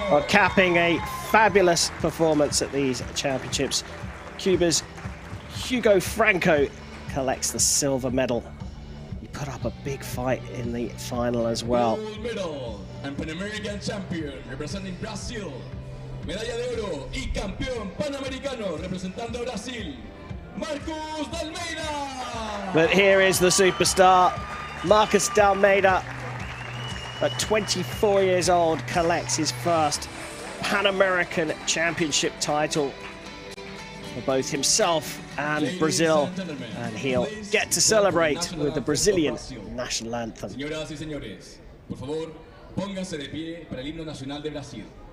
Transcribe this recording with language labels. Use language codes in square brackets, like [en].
[en] Well, capping a fabulous performance at these championships, Cuba's Hugo Franco collects the silver medal. He put up a big fight in the final as well. Gold medal and Pan American champion representing Brazil. [es] Medalla de oro y campeón panamericano representando Brasil, Marcus D'Almeida. [en] But here is the superstar, Marcus D'Almeida, at 24 years old, collects his first Pan American Championship title for both himself and Brazil, and he'll get to celebrate with the Brazilian national anthem. [es] Señoras y señores, por favor, pónganse de pie para el himno nacional de Brasil.